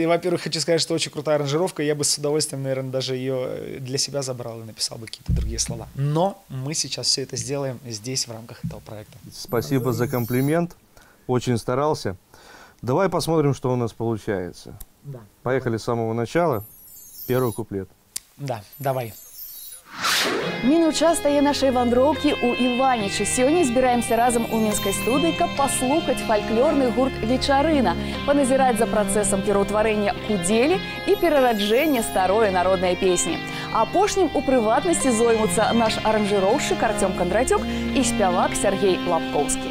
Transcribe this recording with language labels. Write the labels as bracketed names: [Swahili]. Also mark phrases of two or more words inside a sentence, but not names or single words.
[Russian] Я, во-первых, хочу сказать, что очень крутая аранжировка. Я бы с удовольствием, наверное, даже ее для себя забрал и написал бы какие-то другие слова. Но мы сейчас все это сделаем здесь, в рамках этого проекта. Спасибо за комплимент. Очень старался. Давай посмотрим, что у нас получается. Да. Поехали с самого начала. Первый куплет. Да, давай. [Belarusian] Мінуў час стае нашай вандроўкі ў Іванічы. Сёння збіраемся разам у мінскай студыі, каб паслухаць фальклорны гурт «Вечарына», паназіраць за працэсам пераўтварэння кудзелі і перараджэння старой народнай песні. Апошнім у прыватнасці зоймуцца наш аранжыроўшчык Артём Кондратюк і спявак Сергей Лапкоўскі.